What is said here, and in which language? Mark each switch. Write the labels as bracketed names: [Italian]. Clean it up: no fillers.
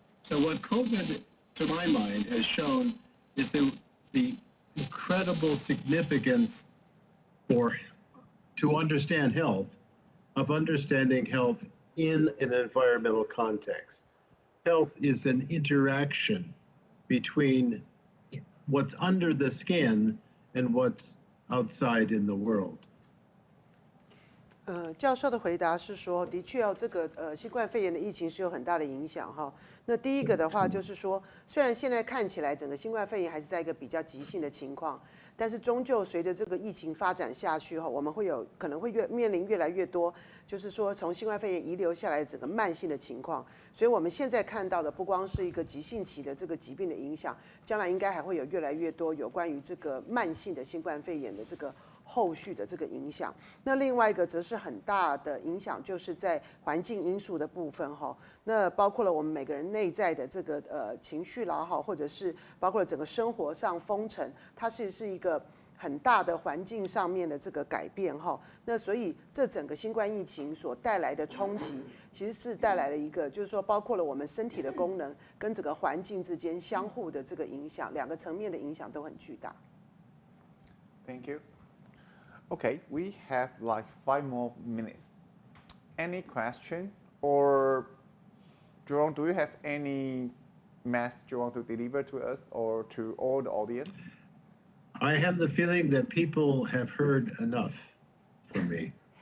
[English] So what COVID, to my mind, has shown is the incredible significance to understand health, of understanding health in an environmental context. Health is an interaction between what's under the skin and what's outside in the world. [Chinese] 教授的回答是说，的确这个新冠肺炎的疫情是有很大的影响哈。那第一个的话就是说，虽然现在看起来整个新冠肺炎还是在一个比较急性的情况，但是终究随着这个疫情发展下去哈，我们可能会面临越来越多，就是说从新冠肺炎遗留下来整个慢性的情况。所以我们现在看到的不光是一个急性期的这个疾病的影响，将来应该还会有越来越多有关于这个慢性的新冠肺炎的这个后续的这个影响。那另外一个则是很大的影响，就是在环境因素的部分哈。那包括了我们每个人内在的这个情绪啦哈，或者是包括了整个生活上封城，它是一个很大的环境上面的这个改变哈。那所以这整个新冠疫情所带来的冲击，其实是带来了一个，就是说包括了我们身体的功能跟整个环境之间相互的这个影响，两个层面的影响都很巨大。 [English] Thank you. Okay, we have like 5 more minutes. Any question? Or Jerome, do you have any message you want to deliver to us or to all the audience? I have the feeling that people have heard enough from me.